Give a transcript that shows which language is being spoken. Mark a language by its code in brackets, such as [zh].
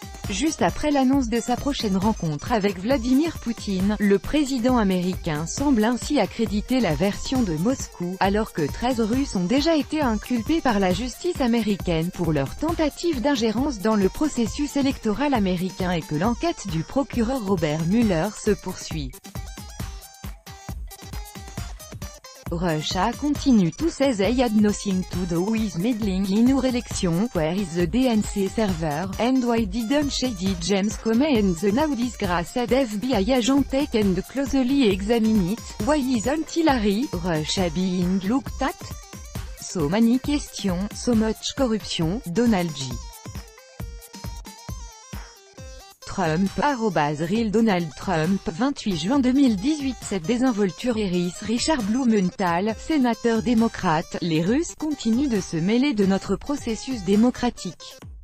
[fr] Juste après l'annonce de sa prochaine rencontre avec Vladimir Poutine, le président américain semble ainsi accréditer la version de Moscou, alors que 13 Russes ont déjà été inculpés par la justice américaine pour leur tentative d'ingérence dans le processus électoral américain et que l'enquête du procureur Robert Mueller se poursuit. [en] Russia continue to say they had nothing to do with meddling in our election. Where is the DNC server, and why didn't Shady James Comey and the now disgraced FBI agent take and closely examine it? Why isn't Hillary, Russia being looked at? So many questions, so much corruption. Donald J. [fr] Trump, @Real Donald Trump, 28 juin 2018. Cette désinvolture hérisse Richard Blumenthal, sénateur démocrate. Les Russes continuent de se mêler de notre processus démocratique.